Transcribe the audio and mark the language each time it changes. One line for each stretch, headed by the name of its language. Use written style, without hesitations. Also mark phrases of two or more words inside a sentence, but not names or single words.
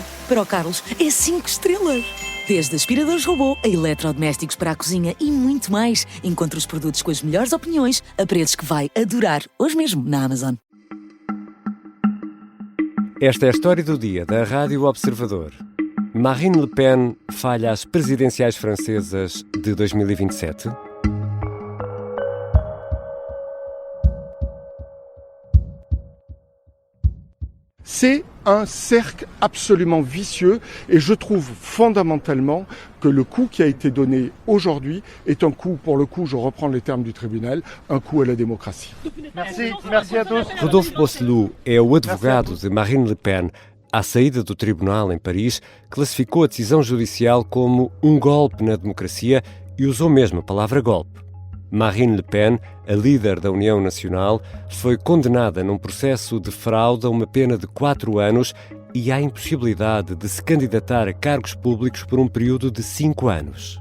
Portuguese: Para o Carlos, é 5 estrelas. Desde aspiradores robô a eletrodomésticos para a cozinha e muito mais. Encontre os produtos com as melhores opiniões a preços que vai adorar hoje mesmo na Amazon. Esta é a história do dia da Rádio Observador. Marine Le Pen falha às presidenciais francesas de 2027?
French: C'est un cercle absolument vicieux et je trouve fondamentalement que le coup qui a été donné aujourd'hui est un coup, pour le coup, je reprends les termes du tribunal, un coup à la démocratie. Merci à tous.
Portuguese: Rodolphe Bosselou é o advogado de Marine Le Pen. À saída do tribunal em Paris, classificou a decisão judicial como um golpe na democracia e usou mesmo a palavra golpe. Marine Le Pen, a líder da União Nacional, foi condenada num processo de fraude a uma pena de 4 anos e à impossibilidade de se candidatar a cargos públicos por um período de 5 anos.